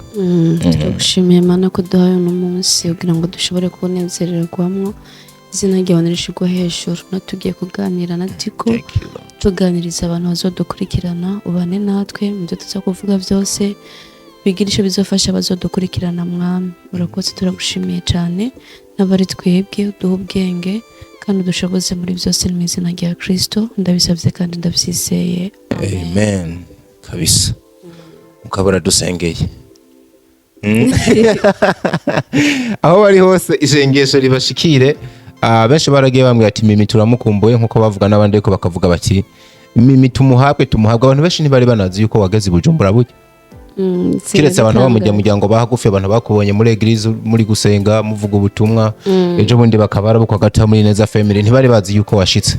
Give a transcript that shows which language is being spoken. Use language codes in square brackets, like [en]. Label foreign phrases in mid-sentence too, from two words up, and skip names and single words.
[rn] turagushimiye Imana ko duhaye uno munsi kugira ngo dushobore kubonezererwamo izina ryawe nirishigwa hejuru natugiye kuganira na Tiko tuganiriza abantu bazodukurikirana ubane natwe mu byo tuza kuvuga byose bigirisho bizofasha abazodukurikirana mwami urakoze turagushimiye cyane n'abari twebwe duha ubwenge kandi dushoboze muri byose mu izina rya Kristo ndabisabye kandi ndabyizeye amen kabisa mukabura dusengeye aho bari hose isengesho ribashikire benshi baragiye bambwira ati mimi turamukumbuye nkuko bavuga n'abandi ariko bakavuga bati mimi tumuhabwe abantu benshi ntibari banazi yuko wageze Bujumbura burya kiretse abantu bamujya muryango bahagufi abantu bakubonye muri eglise muri gusenga muvuga ubutumwa ejo bundi bakabara bukwa gata muri Neza family ntibari bazi yuko washitse